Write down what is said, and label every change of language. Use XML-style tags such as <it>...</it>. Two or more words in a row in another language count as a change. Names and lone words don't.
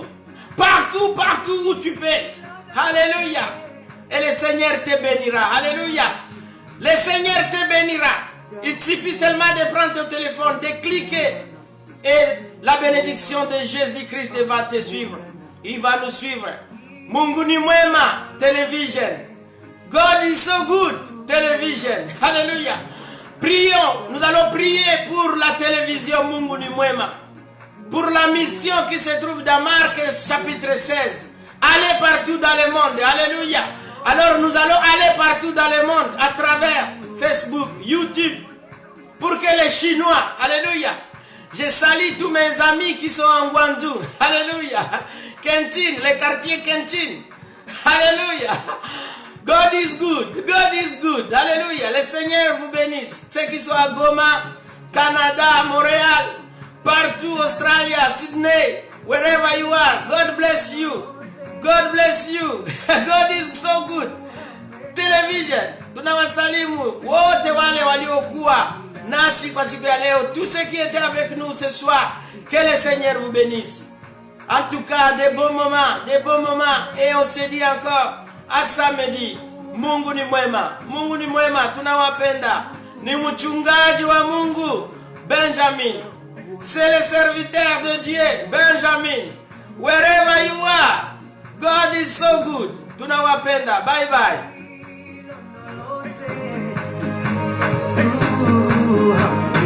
<fr>Partout, partout où tu peux. Alléluia. Et le Seigneur te bénira. Alléluia. Le Seigneur te bénira. Il suffit seulement de prendre ton téléphone, de cliquer. Et la bénédiction de Jésus-Christ va te suivre. Il va nous suivre.</fr> <sw>Mungu ni mwema television.</sw> <en>God is so good television.</en> <fr>Alléluia. Prions. Nous allons prier pour la télévision Mungu ni mwema. Pour la mission qui se trouve dans Marc chapitre 16. Allez partout dans le monde. Alléluia. Alors nous allons aller partout dans le monde à travers Facebook, YouTube. Pour que les Chinois, alléluia. Je salue tous mes amis qui sont en Guangzhou. Alléluia. Kentin, les quartiers Kentin. Alléluia.</fr> <en>God is good. God is good.</en> <fr>Alléluia. Le Seigneur vous bénisse. Ceux qui sont à Goma, Canada, Montréal, partout, Australie,</fr> <en>Sydney, wherever you are. God bless you. God bless you. God is so good. Television.</en> <sw>Tunawasalimu wote wale waliokuwa nasi kwa siku ya leo.</sw> <fr>Tous ceux qui étaient avec nous ce soir. Que le Seigneur vous bénisse. En tout cas, des bons moments, des bons moments. Et on se dit encore, à samedi.</fr> <sw>Mungu ni mwema. Mungu ni mwema. Tunawapenda. Ni mchungaji wa Mungu. Benjamin.</sw> <fr>C'est le serviteur de Dieu. Benjamin.</fr> <en>Wherever you are. God is so good.</en> <sw>Tunawapenda. Bye bye.</sw>